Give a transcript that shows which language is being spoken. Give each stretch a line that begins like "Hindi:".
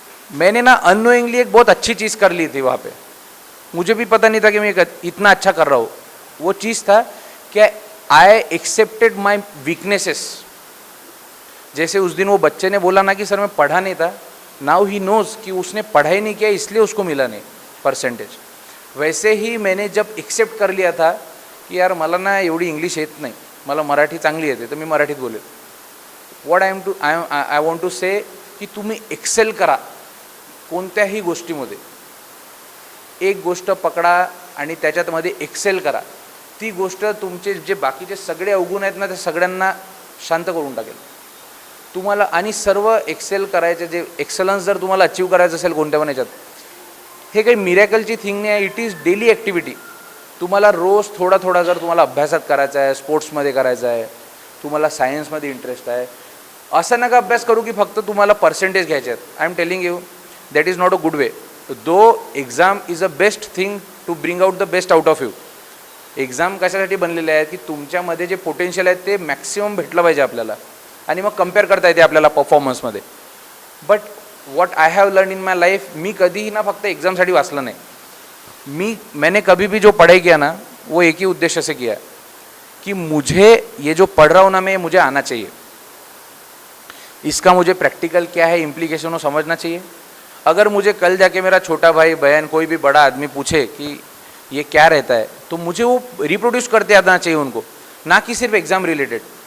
Hindi: मैंने ना अननोइंगली एक बहुत अच्छी चीज़ कर ली थी वहाँ पे, मुझे भी पता नहीं था कि मैं इतना अच्छा कर रहा हूँ। वो चीज़ था कि
English: I accepted my weaknesses.
Hindi: जैसे उस दिन वो बच्चे ने बोला ना कि सर मैं पढ़ा नहीं था,
English: now he knows
Hindi: कि उसने पढ़ाई नहीं किया इसलिए उसको मिला नहीं परसेंटेज। वैसे ही मैंने जब एक्सेप्ट कर लिया था की यार
Marathi: मला ना एवढी इंग्लिश येत नाही, मला मराठी चांगली येते, तर मी मराठीत बोलेल.
English: what I want to say
Marathi: की तुम्ही एक्सेल करा कोणत्याही गोष्टीमध्ये. एक गोष्ट पकडा आणि त्याच्यामध्ये एक्सेल करा. ती गोष्ट तुमचे जे बाकीचे सगळे अवगुण आहेत ना, ते सगळ्यांना शांत करून टाकेल तुम्हाला. आणि सर्व एक्सेल करायचे, जे एक्सलन्स जर तुम्हाला अचीव करायचं असेल कोणत्या पण याच्यात, हे काही मिरॅकलची थिंग नाही आहे.
English: It is daily activity.
Marathi: तुम्हाला रोज थोडा थोडा जर तुम्हाला अभ्यासात करायचा आहे, स्पोर्ट्समध्ये करायचा आहे, तुम्हाला सायन्समध्ये इंटरेस्ट आहे, असं नका अभ्यास करू की फक्त तुम्हाला पर्सेंटेज घ्यायचे आहेत.
English: I am telling you that is not a good way. Though exam is a best thing to bring out the best out of you.
Marathi: Exam कशासाठी बनलेले आहेत की तुमच्यामध्ये जे पोटेन्शियल आहे ते मॅक्सिमम भेटलं पाहिजे आपल्याला, आणि मग कम्पेअर करता येते आपल्याला परफॉर्मन्समध्ये.
English: but what I have learn in my life,
Marathi: मी कधीही ना फक्त एग्जामसाठी वाचलं नाही.
Hindi: मैंने कभी भी जो पढ़ाई किया ना, वो एक ही उद्देश्य से किया कि मुझे ये जो पढ़ रहा हूँ ना मैं, मुझे आना चाहिए. इसका मुझे प्रैक्टिकल क्या है, इम्प्लीकेशन वो समझना चाहिए. अगर मुझे कल जाके मेरा छोटा भाई बहन कोई भी बड़ा आदमी पूछे कि ये क्या रहता है, तो मुझे वो रिप्रोड्यूस करते आना चाहिए उनको, ना कि सिर्फ एग्ज़ाम रिलेटेड.